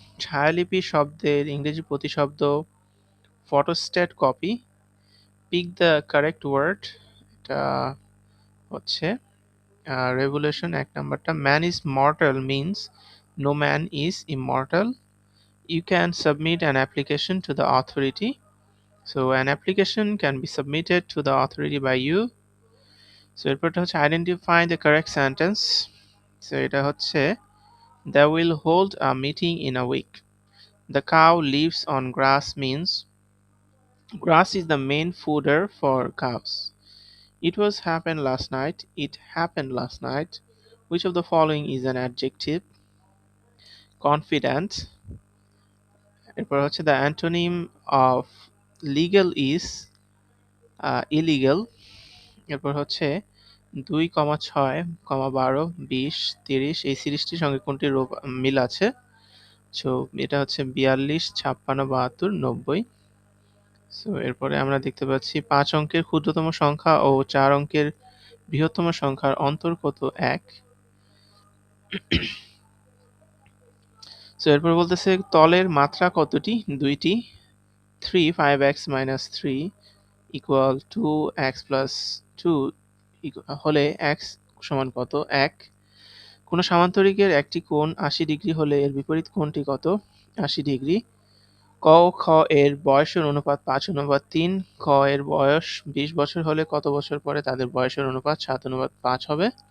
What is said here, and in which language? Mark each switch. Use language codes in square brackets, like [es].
[bn] ছায়ালিপি শব্দের ইংরেজি প্রতিশব্দ photostat copy. [en] Pick the correct word. [bn] এটা হচ্ছে রেভুলেশন 1 নাম্বারটা। [en] Man is mortal means no man is immortal. You can submit an application to the authority. So an application can be submitted to the authority by you. So [bn] এরপরটা হচ্ছে [en] identify the correct sentence. So [bn] এটা হচ্ছে [en] they will hold a meeting in a week. The cow lives on grass means grass is the main fodder for cows. It was happened last night. It happened last night. Which of the following is an adjective? Confident. [bn] এরপর হচ্ছে [en] the antonym of legal is illegal. [bn] এরপর হচ্ছে 2,6,12, 20, 30 এই সিরিজটির সঙ্গে কোনটির মিল আছে? So এটা হচ্ছে 42, 56, 72, 90। সো এরপরে আমরা দেখতে পাচ্ছি 5 অঙ্কের ক্ষুদ্রতম সংখ্যা ও 4 অঙ্কের বৃহত্তম সংখ্যার অন্তর কত? 1। সো এরপর বলতেছে তলের মাত্রা কতটি? 2টি। 3 5x - 3 equal 2x + 2 হলে x সমান কত? 1। কোন সামান্তরিকের একটি কোণ 80 ডিগ্রি হলে এর বিপরীত কোণটি কত? 80 ডিগ্রি। ক ও খ এর বয়সের অনুপাত 5:3। খ এর বয়স 20 বছর হলে কত বছর পরে তাদের বয়সের অনুপাত 7:5 হবে?